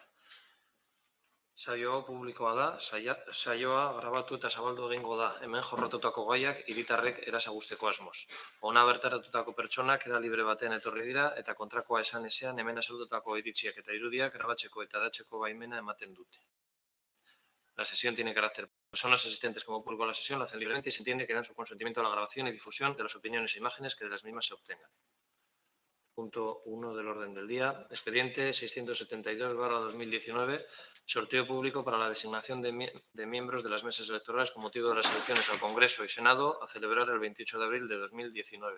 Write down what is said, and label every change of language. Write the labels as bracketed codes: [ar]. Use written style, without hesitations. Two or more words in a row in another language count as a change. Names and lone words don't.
[eu] Saio publikoa da, saioa grabatu eta zabaldu egingo da, hemen jorratutako gaiak hiritarrek erasagusteko asmoz. Ona bertaratutako pertsonak era libre batean etorri dira eta kontrakoa esan ezean hemen azaldutako iritziak eta irudiak grabatzeko eta datzeko baimena ematen dute. [es] La sesión tiene carácter. Personas asistentes como público a la sesión lo hacen libremente y se entiende que dan su consentimiento a la grabación y difusión de las opiniones e imágenes que de las mismas se obtengan. Punto 1 del orden del día. Expediente 672/2019. Sorteo público para la designación de miembros de las mesas electorales con motivo de las elecciones al Congreso y Senado a celebrar el 28 de abril de 2019.